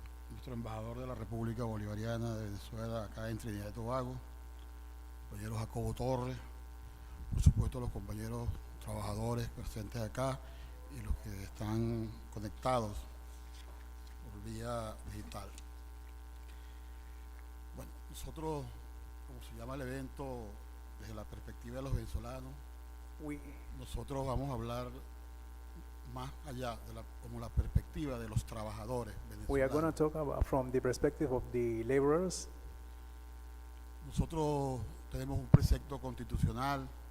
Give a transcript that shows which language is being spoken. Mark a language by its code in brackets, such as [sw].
[es] nuestro embajador de la República Bolivariana de Venezuela acá en Trinidad y Tobago, compañero Jacobo Torres, por supuesto los compañeros trabajadores presentes acá y los que están conectados por vía digital. Bueno, nosotros, como se llama el evento, desde la perspectiva de los venezolanos, nosotros vamos a hablar más allá de como la perspectiva de los trabajadores [en] we are going to [es] venezolanos. [en] talk about from the perspective of the laborers. [es] Nosotros tenemos un precepto constitucional.